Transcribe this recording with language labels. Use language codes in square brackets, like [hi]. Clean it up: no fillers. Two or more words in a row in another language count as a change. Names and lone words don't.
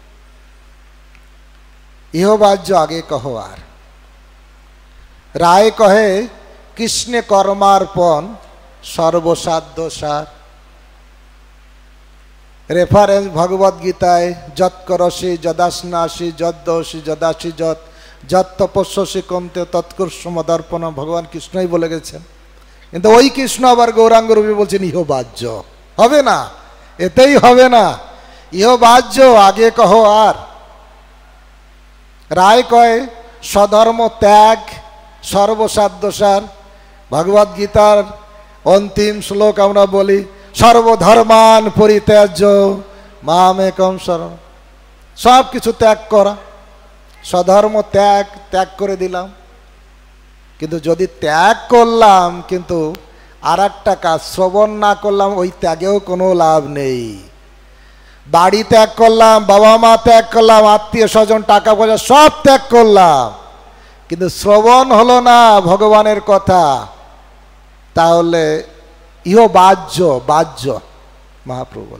[bn] ইহ বাহ্য আগে কহ আর। রায় কহে কৃষ্ণে কর্মার্পণ সর্বসাধ্য সার। রেফারেন্স ভগবদ গীতায়, [sa] যৎ করসি যদাস্নাসি যদ্দোষি যদাসি যৎ যৎ তপস্যসি কন্তে তৎকুর্ষমদর্পণ, [bn] ভগবান কৃষ্ণই বলে গেছেন। কিন্তু ওই কৃষ্ণ আবার গৌরাঙ্গ রূপে বলছেন, ইহ বাহ্য, হবে না, এতেই হবে না, ইহ বাহ্য আগে কহ আর। রায় কয় স্বধর্ম ত্যাগ সর্বসাধ্য সার। ভগবদ গীতার অন্তিম শ্লোক আমরা বলি, [sa] সর্বধর্মান পরিত্যাজ্য মামেকং শরণম। [bn] সব কিছু ত্যাগ করা, স্বধর্ম ত্যাগ, ত্যাগ করে দিলাম। কিন্তু যদি ত্যাগ করলাম কিন্তু আর একটা কাজ শ্রবণ না করলাম, ওই ত্যাগেও কোনো লাভ নেই। বাড়ি ত্যাগ করলাম, বাবা মা ত্যাগ করলাম, আত্মীয় স্বজন, টাকা পয়সা সব ত্যাগ করলাম, কিন্তু শ্রবণ হলো না ভগবানের কথা, তাহলে ইহ বাহ্য, বাহ্য মহাপ্রভু বলে।